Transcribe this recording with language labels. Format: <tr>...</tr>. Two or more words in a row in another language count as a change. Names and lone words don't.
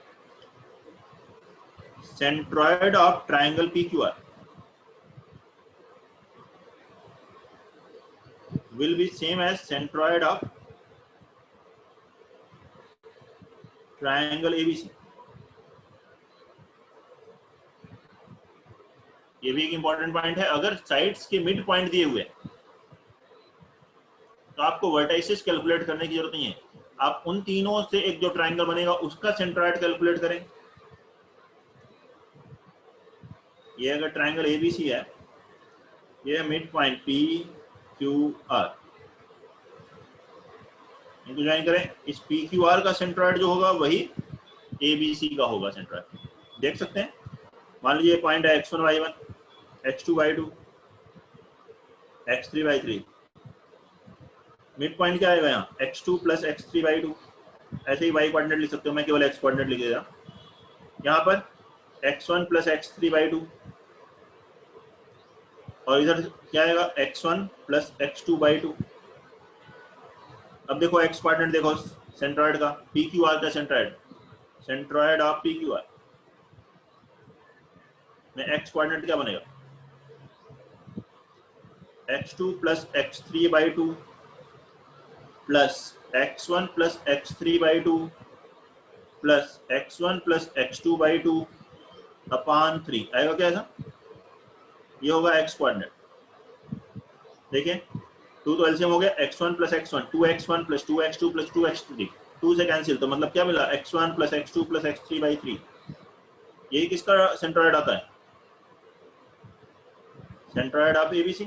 <en>centroid of triangle PQR will be same as centroid of triangle ABC।</en> <hi>ये ये भी एक</hi> <en>important point</en> <hi>है। अगर साइड्स के</hi> <en>mid point</en> <hi>दिए हुए हैं तो आपको</hi> <en>vertices calculate</en> <hi>करने की जरूरत नहीं है, आप उन तीनों से एक जो ट्रायंगल बनेगा उसका</hi> <en>centroid calculate</en> <hi>करें। ये अगर</hi> <en>triangle ABC</en> <hi>है, ये है</hi> <en>mid point P Q R,</en> <hi>इनको ज्वाइन करें, इस पी क्यू आर का सेंट्रॉइड जो होगा वही एबीसी का होगा सेंट्रॉइड। देख सकते हैं, मान लीजिए पॉइंट है x1 y1, x2 y2, x3 y3,</hi> <en>mid point</en> <hi>क्या आएगा यहाँ</hi> <en>x2 plus x3 y2.</en> <hi>ऐसे ही</hi> <en>y coordinate</en> <hi>लिख सकते हो, मैं केवल</hi> <en>x coordinate</en> <hi>लिख देगा। यहाँ पर</hi> <en>x1 plus x3 y2,</en> <hi>और इधर क्या आएगा</hi> <en>x1 plus x2 y2.</en> <hi>अब देखो</hi> <en>x coordinate</en> <hi>देखो सेंट्रॉइड का, पी क्यू आर का सेंट्रॉइड,</hi> <en>centroid of P Q R</en> <hi>में</hi> <en>x coordinate</en> <hi>क्या बनेगा,</hi> <en>x2 plus x3 by 2 plus x1 plus x3 by 2 plus x1 plus x2 by 2 upon 3</en> <hi>आएगा क्या ऐसा, ये होगा</hi> <en>x coordinate.</en> <hi>देखिए 2 तो एलसीएम हो गया,</hi> <en>x1 plus x1 2x1 plus 2x2 plus 2x3,</en> <hi>2 से कैंसिल, तो मतलब क्या मिला</hi> <en>x1 plus x2 plus x3 by 3.</en> <hi>यही किसका सेंट्रॉइड आता है,</hi> <en>centroid of ABC.</en>